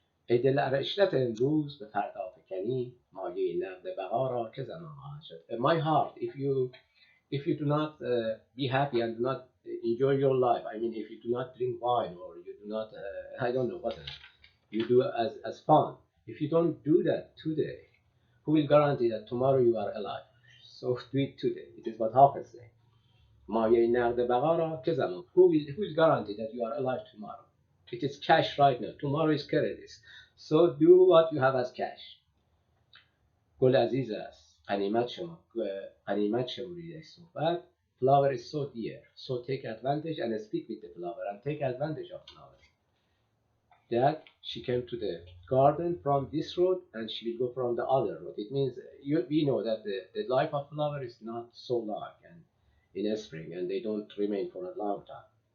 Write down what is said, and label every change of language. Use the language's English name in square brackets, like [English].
[Persian] ای دل عشرت امروز به فردا فکنی مایه نقد بقا را که زمان خواهد شد. [English] My heart, if you do not be happy and do not enjoy your life, I mean if you do not drink wine or you do not I don't know what you do as fun, if you don't do that today, who will guarantee that tomorrow you are alive? So do it today. It is what Hafiz says. [Persian] مایه نقد بقا را که زمان. [English] Who is guaranteed that you are alive tomorrow? It is cash right now. Tomorrow is credit. So do what you have as cash. [Persian] گل عزیز است غنیمت شمریدش صحبت. [English] Flower is so dear, so take advantage and speak with the flower and take advantage of flower. That she came to the garden from this road and she will go from the other road. It means we know that the life of flower is not so long and in spring, and they don't remain for a long time.